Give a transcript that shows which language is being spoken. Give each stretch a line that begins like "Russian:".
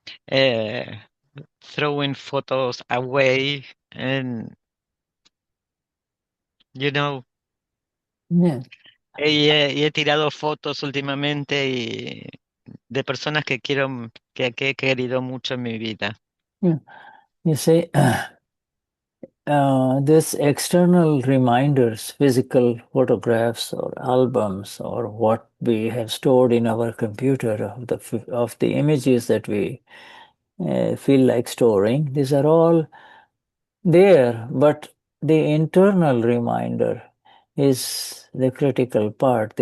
English: uh, throwing photos away, and you know, Yeah,
Spanish: y he tirado fotos últimamente y de personas que quiero, que he querido mucho en mi vida.
English: yeah. You see, this external reminders, physical photographs or albums or what we have stored in our computer of the images that we feel like storing, these are all there, but the internal reminder is the critical part.